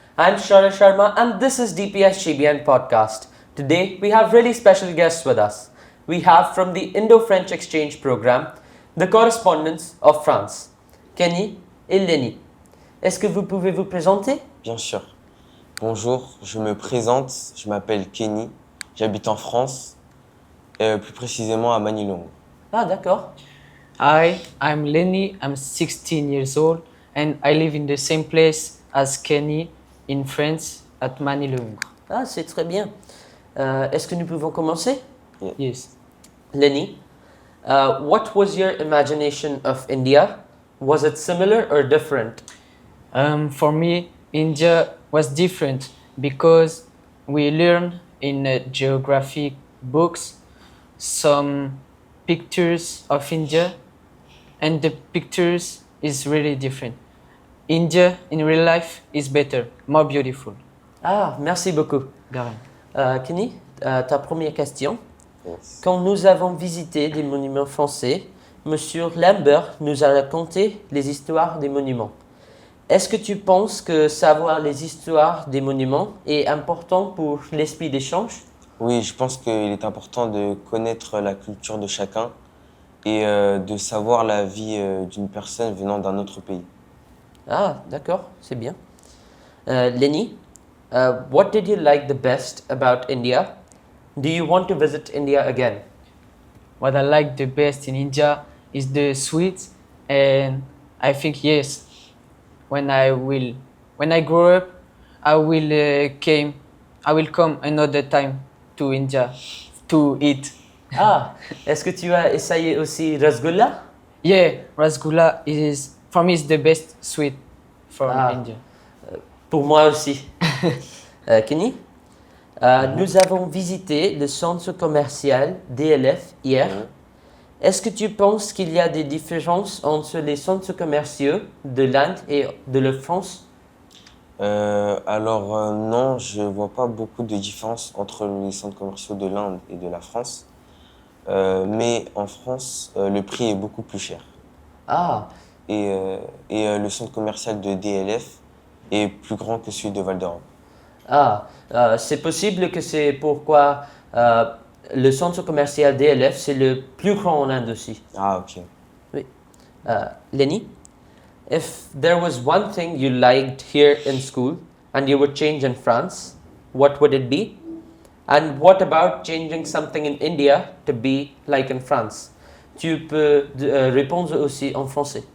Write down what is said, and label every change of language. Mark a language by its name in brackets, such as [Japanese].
[English] I'm Shara Sharma, and this is DPS GBN podcast. Today, we have really special guests with us. We have from the Indo-French Exchange Program, the correspondents of France, Kenny et Lenny. [French] Est-ce que vous pouvez vous présenter? Bien sûr. Bonjour, je me présente, je m'appelle Kenny, j'habite en France, plus précisément à Manilongo. Ah, d'accord. [English] Hi, I'm Lenny, I'm 16 years old and I live in the same place as Kenny in France at Manilongo. [French] Ah, c'est très bien. Est-ce que nous pouvons commencer? [English] Yes. Lenny, what was your imagination of India? Was it similar or different? For me, India was different because we learn in geographic books some pictures of India and the pictures is really different. India in real life is better, more beautiful. [French] Ah, merci beaucoup. Garin. Kenny, ta première question. [English] Yes. [French] Quand nous avons visité des monuments français, Monsieur Lambert nous a raconté les histoires des monuments. Est-ce que tu penses que savoir les histoires des monuments est important pour l'esprit d'échange? Oui, je pense qu'il est important de connaître la culture de chacun et de savoir la vie d'une personne venant d'un autre pays. Ah, d'accord, c'est bien. [English] Lenny, what did you like the best about India? Do you want to visit India again? What I like the best in India is the sweets, and I think yes, when I grow up, I will come another time to India to eat. [French] Ah, est-ce que tu as essayé aussi rasgulla? [English] Yeah, rasgulla is for me is the best sweet from Ah. India. [French] Pour moi aussi. Kenny, nous avons visité le centre commercial DLF hier. Est-ce que tu penses qu'il y a des différences entre les centres commerciaux de l'Inde et de la France? Non, je ne vois pas beaucoup de différence entre les centres commerciaux de l'Inde et de la France. Mais en France, le prix est beaucoup plus cher. Ah, Et le centre commercial de DLF est plus grand que celui de Val d'Europe. c'est possible que c'est pourquoi le centre commercial DLF, c'est le plus grand en Inde aussi. Ah, ok. Oui. [English] Lenny, if there was one thing you liked here in school and you would change in France, what would it be? And what about changing something in India to be like in France? [French] Tu peux répondre aussi en français.